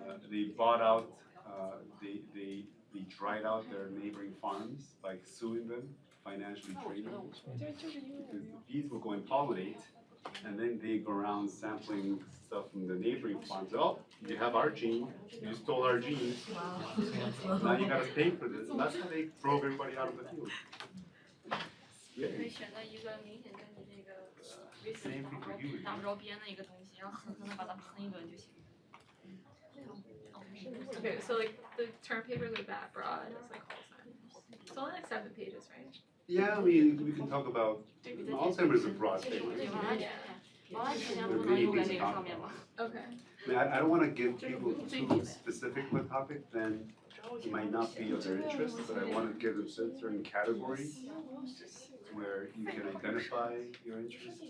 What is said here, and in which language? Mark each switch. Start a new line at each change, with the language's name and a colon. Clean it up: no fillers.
English: They bought out, they dried out their neighboring farms by suing them, financially draining them. Because the bees will go and pollinate, and then they go around sampling stuff from the neighboring farms. Oh, you have our gene, you stole our gene. Now you gotta pay for this. And that's how they drove everybody out of the field. Yeah.
Chinese: 可以选择一个明显跟你这个
English: Same thing for you.
Chinese: 搭不着边的一个东西，然后狠狠的把它喷一顿就行。
English: Okay, so like the term papers are that broad, it's like Alzheimer's. It's only like 7 pages, right? Yeah, I mean, we can talk about Alzheimer's is a broad thing. Yeah. There are many things to talk about. Okay. I mean, I don't want to give people too specific of a topic, then it might not be of their interest, but I want to give them certain categories where you can identify your interest.